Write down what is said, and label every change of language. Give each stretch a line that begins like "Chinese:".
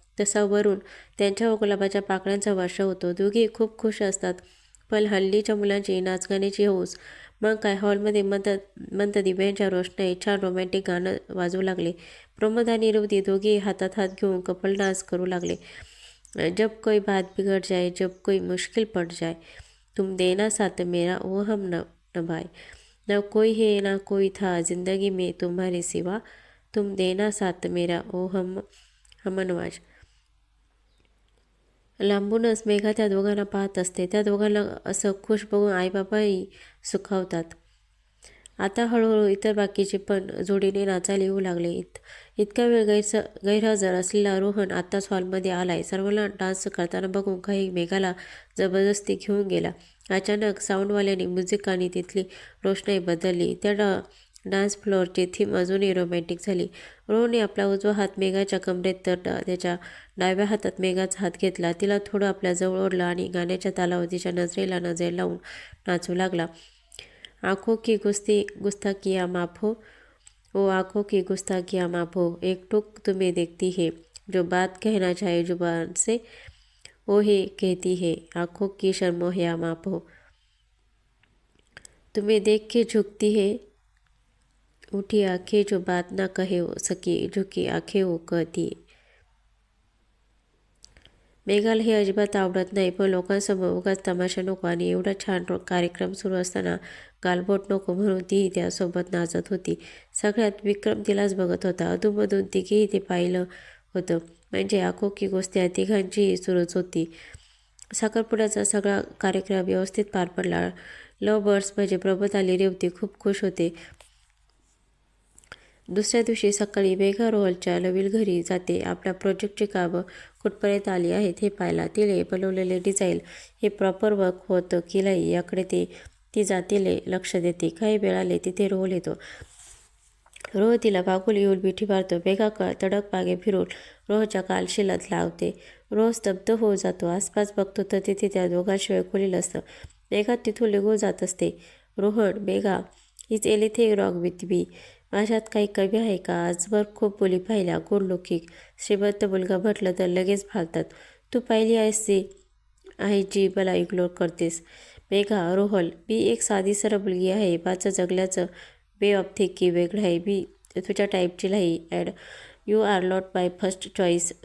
Marathi: तसा वरून त्यांच्या व गुलाबाच्या पाकळ्यांचा वर्षाव होतो. दोघेही खूप खुश असतात. पण हल्लीच्या मुलांची नाचगाण्याची हौस. मग काय, हॉलमध्ये मंद दिव्यांच्या रोषणाईत छान रोमॅन्टिक गाणं वाजवू लागले. प्रमोद आणि रेवती दोघेही हातात हात घेऊन कपल डान्स करू लागले.
Hindi: जब कोई बात बिगड़ जाए, जब कोई मुश्किल पड़ जाए, तुम देना साथ मेरा वो हम नभाए, न कोई है ना कोई था जिंदगी में तुम्हारे सिवा, तुम देना साथ मेरा ओ हम नवाज.
Marathi: लांबूनच मेघा त्या दोघांना पाहत असते. त्या दोघांना असं खुश बघून आईबाबाही सुखावतात. आता हळूहळू इतर बाकीचे पण जोडीने नाचायला येऊ लागले. इतका वेळ गैरहजर असलेला रोहन आत्ताच हॉलमध्ये आलाय. सर्वांना डान्स करताना बघून काही मेघाला जबरदस्ती घेऊन गेला. अचानक साऊंडवाल्याने म्युझिक आणि तिथली रोषणाई बदलली. त्या डान्स फ्लोअरची थीम अजूनही रोमॅन्टिक झाली. रोहनने आपला उजवा हात मेघाच्या कमरेत तर त्याच्या डाव्या हातात मेघाचा हात घेतला. तिला थोडं आपल्या जवळ ओढलं आणि गाण्याच्या तालावर तिच्या नजरेला नजर लावून नाचू लागला.
Hindi: आंखों की गुस्ताखियाँ माफ हो, वो आंखों की गुस्ताखियाँ माफ हो, एक टूक तुम्हें देखती है, जो बात कहना चाहे जुबान से वो ही कहती है, आंखों की शर्मोहिया माफ हो, तुम्हें देख के झुकती है उठी आंखें, जो बात ना कहे सकी झुकी आंखें वो कहती.
Marathi: मेघाला हे अजिबात आवडत नाही, पण लोकांसमोर उगाच तमाशा नको आणि एवढा छान कार्यक्रम सुरू असताना गालबोट नको म्हणून तीही त्यासोबत नाचत होती. सगळ्यात विक्रम तिलाच बघत होता. अधूनमधून तिघेही ते पाहिलं होतं. म्हणजे
Hindi: आंखों की
Marathi: गोष्टी तिघांचीही सुरूच होती. साखरपुड्याचा सगळा कार्यक्रम व्यवस्थित पार पडला. लव्ह बर्ड्स म्हणजे प्रबोध आणि रेवती खूप खुश होते. दुसऱ्या दिवशी सकाळी मेघा रोहलच्या नवीन घरी जाते. आपल्या प्रोजेक्टची कामं कुठपर्यंत आली आहेत हे पाहायला. तिने बनवलेले डिझाईन हे प्रॉपर वर्क होतं की नाही याकडे ती जातीने लक्ष देते. काही वेळाने तिथे रोहल येतो. रोह तिला मागून येऊन मिठी मारतो. मेघा तडक मागे फिरून रोहच्या कालशिलात लावते. रोह स्तब्ध होऊन जातो. आसपास बघतो तर तिथे त्या दोघांशिवाय कोणी नसतं. मेघा तिथून निघून जात असते.
English: Rohan, Megha, is anything wrong with me?
Marathi: माझ्यात काही कमी आहे का? आजवर खूप मुली पाहिल्या, गुणलौकिक, श्रीमंत मुलगा म्हटलं तर लगेच भालतात. तू पाहिली आहेस ती आहे जी मला इग्नोर करतेस? मेघा, रोहल, मी एक साधी सरळ मुलगी आहे. माझं जगल्याचं
English: way of thinking
Marathi: वेगळं आहे. मी तुझ्या टाईपची नाही
English: And you are not my first choice.